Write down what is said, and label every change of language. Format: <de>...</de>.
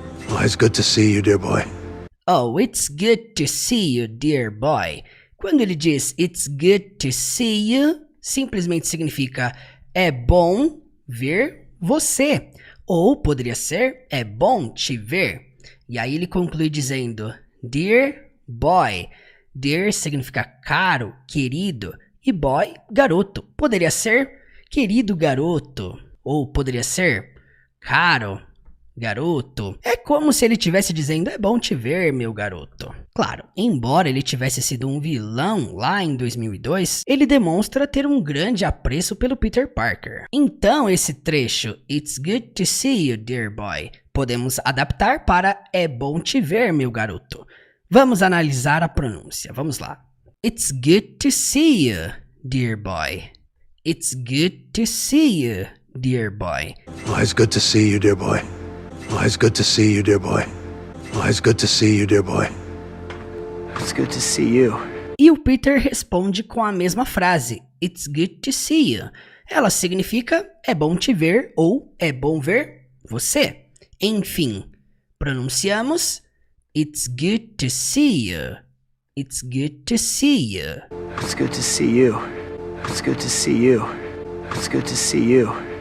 <en>Oh, it's good to see you, dear boy. Oh, it's good to see you, dear boy.</en> <pt>Quando ele diz</pt> <en>it's good to see you,</en> <pt>simplesmente significa é bom ver você. Ou poderia ser é bom te ver. E aí ele conclui dizendo</pt> <en>dear boy.</en> <pt>Dear significa caro, querido. E boy, garoto. Poderia ser querido garoto. Ou poderia ser caro garoto. É como se ele estivesse dizendo é bom te ver, meu garoto. Claro, embora ele tivesse sido um vilão lá em 2002, ele demonstra ter um grande apreço pelo Peter Parker. Então esse trecho,</pt> <en>It's good to see you, dear boy,</en> <pt>podemos adaptar para é bom te ver, meu garoto. Vamos analisar a pronúncia, vamos lá.</pt> <en>It's good to see you, dear boy. It's good to see you, dear boy. Oh, it's good to see you, dear boy. Oh, it's good to see you, dear boy. Oh, it's good to see you, dear boy. It's good to see you.</en> <pt>E o Peter responde com a mesma frase,</pt> <en>It's good to see you.</en> <pt>Ela significa é bom te ver ou é bom ver você. Enfim, pronunciamos</pt> <en>It's good to see you. It's good to see you. It's good to see you. It's good to see you. It's good to see you.</en>